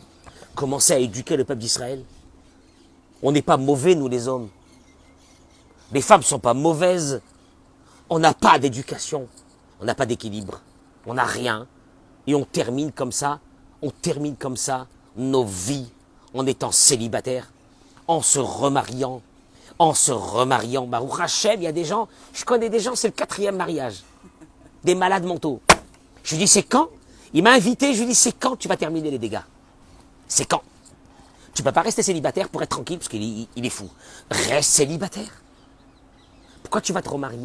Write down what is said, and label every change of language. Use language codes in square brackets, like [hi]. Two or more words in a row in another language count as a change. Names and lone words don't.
[fr] Commencez à éduquer le peuple d'Israël. On n'est pas mauvais, nous les hommes. Les femmes ne sont pas mauvaises. On n'a pas d'éducation. On n'a pas d'équilibre. On n'a rien. Et on termine comme ça nos vies en étant célibataires, en se remariant. [he] ברוך השם, [fr] il y a des gens, je connais des gens, c'est le 4e mariage. Des malades mentaux. Je lui dis, c'est quand? Il m'a invité, je lui dis, c'est quand tu vas terminer les dégâts? C'est quand? Tu ne peux pas rester célibataire pour être tranquille, parce qu'il est fou. Reste célibataire. Pourquoi tu vas te remarier?